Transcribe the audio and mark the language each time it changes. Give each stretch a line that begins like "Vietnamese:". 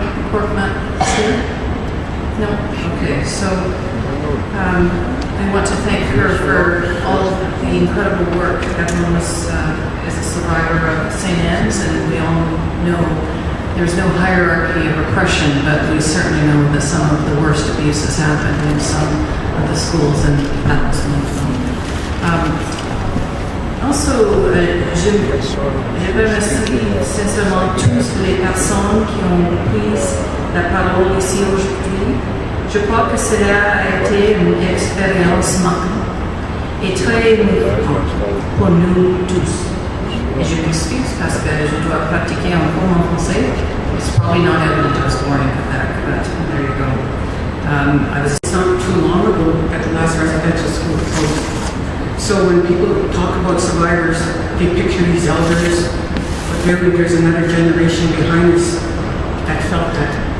English: Corp Matt is here? No? Okay, so I want to thank her for all of the incredible work. Evelyn was a survivor of St. Anne's, and we all know there's no hierarchy of oppression, but we certainly know that some of the worst abuses happen in some of the schools and battles maintenant.
French: Also, je remercie sincèrement tous les personnes qui ont pris la parole ici aujourd'hui. Je crois que cela a été une expérience marquante et très émouvante pour nous tous. Et je m'excuse parce que je dois pratiquer encore mon français.
English: It's probably not evident I was born in Quebec, but there you go. It's not too long ago at the last residential school closed. So when people talk about survivors, they picture these elders, but really there's another generation behind us that felt that.